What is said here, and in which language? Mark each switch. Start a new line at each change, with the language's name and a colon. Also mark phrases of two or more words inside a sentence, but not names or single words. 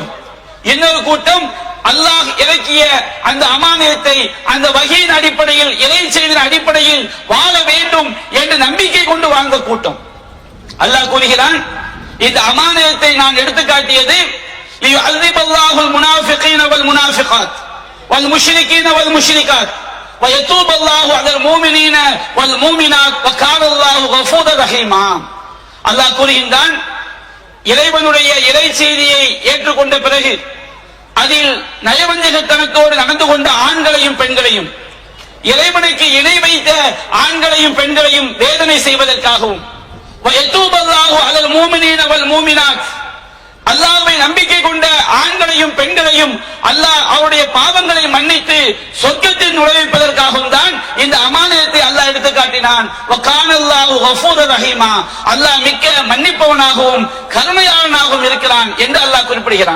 Tamil: இன்னொரு கூட்டம் அல்லாஹ் இறக்கிய அந்த அமானிதத்தை அந்த வகையின் அடிப்படையில் இறை செய்தியின் அடிப்படையில் வாழ வேண்டும் என்று நம்பிக்கை கொண்டு வாழ்ந்த கூட்டம். அல்லாஹ் கூறுகிறான், இந்த அமானிதத்தை நான் எடுத்து காட்டியது
Arabic: ليعذب الله المنافقين والمنافقات والمشركين والمشركات وَيَتُوبَ اللَّهُ عَلَى الْمُؤْمِنِينَ وَالْمُؤْمِنَاتِ وَكَانَ اللَّهُ غَفُورًا رَحِيمًا. அல்லாஹ் கூறுகின்றான், இறைவனுடைய இறை செய்தியை ஏற்றுக்கொண்ட பிறகு அதில் நயவஞ்சகத்தனத்தோடு நடந்து கொண்ட ஆண்களையும் பெண்களையும், இறைவனுக்கு இணை வைத்த ஆண்களையும் பெண்களையும் வேதனை செய்வதற்காகவும், وَيَتُوبَ اللَّهُ عَلَى الْمُؤْمِنِينَ وَالْمُؤْمِنَاتِ,
Tamil: அல்லாஹ்வை நம்பிக்கை கொண்ட ஆண்களையும் பெண்களையும் அல்லாஹ் அவருடைய பாவங்களை மன்னித்து சொர்க்கத்தில் நுழைவிப்பதற்காகவும் தான் இந்த அமானிதத்தை அல்லாஹ் எடுத்து காட்டினான்.
Arabic: وكان الله غفورا رحيما,
Tamil: அல்லாஹ் மிக்க மன்னிப்பவனாகவும் கருணையாளனாகவும் இருக்கிறான் என்று அல்லாஹ் குறிப்பிடுகிறான்.